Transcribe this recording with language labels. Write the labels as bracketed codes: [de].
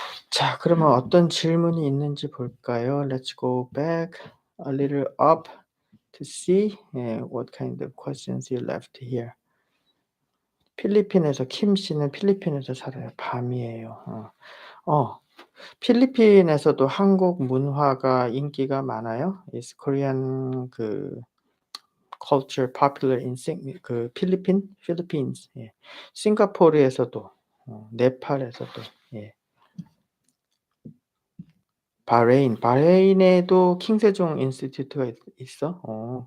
[ko] 자, 그러면 어떤 질문이 있는지 볼까요? [en] Let's go back a little up to see what kind of questions you left here. [ko] 필리핀에서 킴 씨는 필리핀에서 살아요. 밤이에요. 필리핀에서도 한국 문화가 인기가 많아요? [en] Is Korean culture popular in Philippines? [ko] 예. 싱가포르에서도 네팔에서도 예. 바레인에도 킹세종 인스티튜트가 있어?